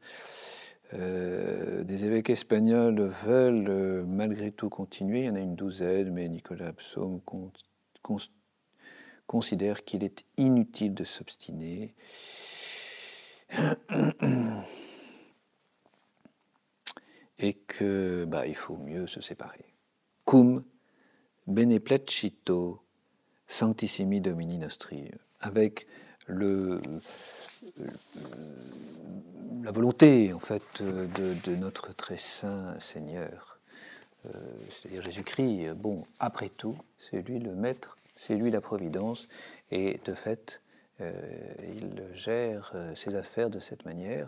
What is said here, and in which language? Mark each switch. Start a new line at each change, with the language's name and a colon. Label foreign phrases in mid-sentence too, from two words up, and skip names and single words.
French: Des évêques espagnols veulent malgré tout continuer, il y en a une douzaine, mais Nicolas Psaume considère qu'il est inutile de s'obstiner. Et que il faut mieux se séparer.
Latin: Cum bene placito sanctissimi Domini nostri,
French: avec la volonté en fait de notre très saint Seigneur, c'est-à-dire Jésus-Christ. Bon, après tout, c'est lui le maître, c'est lui la providence, et de fait, il gère ses affaires de cette manière.